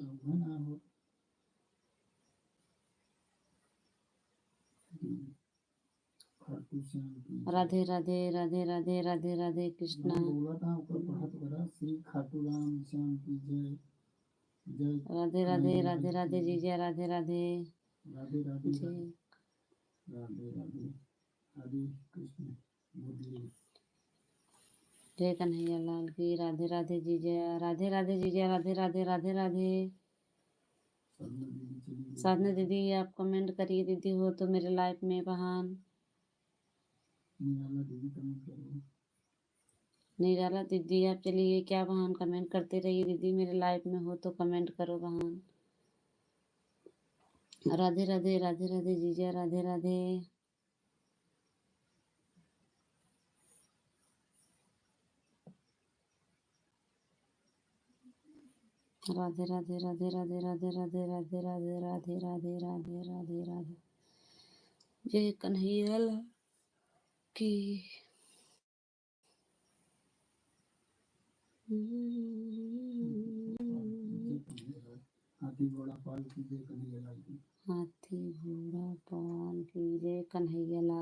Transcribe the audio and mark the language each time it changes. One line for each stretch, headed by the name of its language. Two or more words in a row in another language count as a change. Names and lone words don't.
Hindi: राधे राधे राधे राधे राधे राधे कृष्णा। श्री खाटू राम श्याम की जय। जय राधे राधे राधे राधे जीजा। राधे राधे राधे राधे जय। राधे राधे हरे कृष्ण मुरली। जय कन्हैया लाल की। राधे राधे जीजा। राधे राधे जीजा। राधे राधे राधे राधे। साधना दीदी आप कमेंट करिए दीदी, हो तो मेरे लाइफ में बहन। निराला दीदी कमेंट करो। निराला दीदी आप चलिए क्या बहन? कमेंट करते रहिए दीदी, मेरे लाइफ में हो तो कमेंट करो बहन। राधे राधे राधे राधे जीजा। राधे राधे। राधे राधे राधे राधे राधे राधे राधे राधे राधे राधे राधे राधे राधे राधे। जय कन्हैया लाल की। हाथी घोड़ा पाल की जय कन्हैया लाल की। हाथी घोड़ा पाल की जय कन्हैया लाल।